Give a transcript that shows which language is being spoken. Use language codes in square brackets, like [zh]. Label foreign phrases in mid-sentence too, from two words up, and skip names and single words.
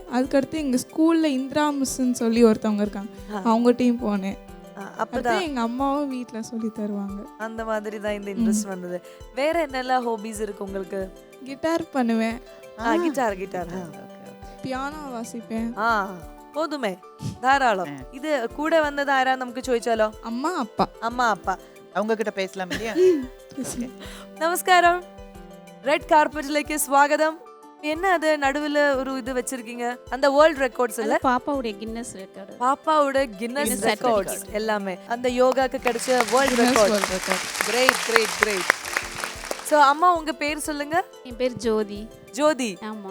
[ta] அதுக்கடுத்து எங்கள் ஸ்கூலில் இந்திரா மிஸ்ன்னு சொல்லி ஒருத்தவங்க இருக்காங்க, அவங்ககிட்டையும் போனேன். அப்பதான் எங்கள் அம்மாவும் வீட்டில் சொல்லி தருவாங்க. அந்த மாதிரி தான் இந்த இன்ட்ரெஸ்ட் வந்தது. வேற என்னெல்லாம் ஹாபிஸ் இருக்கு உங்களுக்கு? கிட்டார் பண்ணுவேன். கிட்டார். பியானோ வாசிப்பேன். போதுமே, தாராளம். இது கூட வந்தது ஆரா [ml] നമുക്ക് ചോദിച്ചാലോ? അമ്മ അപ്പ. [ta] அவங்க கிட்ட பேசலாம் இல்லையா? [ml] നമസ്കാരം. റെഡ് കാർപ്പറ്റിലേക്ക് സ്വാഗതം. [ta] என்ன அது நடுவுல ஒரு இது வச்சிருக்கீங்க? அந்த [en] world records [ta] இல்ல, பாப்பாவுடைய [en] Guinness record. [ta] பாப்பாவோட [en] Guinness records [ta] எல்லாமே அந்த யோகாக்கு கிடைச்ச [en] world record. [ta] கிரேட். சோ அம்மா, உங்க பேர் சொல்லுங்க. என் பேர் ஜோதி. ஆமா.